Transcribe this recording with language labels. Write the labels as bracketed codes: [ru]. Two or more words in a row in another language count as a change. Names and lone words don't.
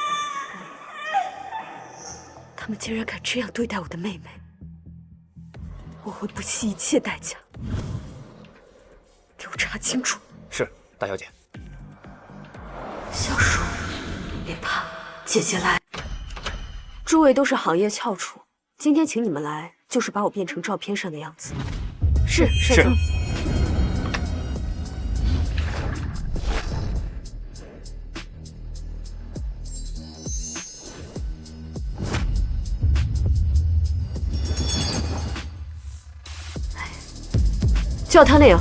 [zh] 他們竟然敢這樣對待我的妹妹，我會不惜一切代價給我查清楚。是，大小姐。小叔，別怕，姐姐來。諸位都是行業翹楚，今天請你們來，就是把我變成照片上的樣子。是，少宗。叫他那样。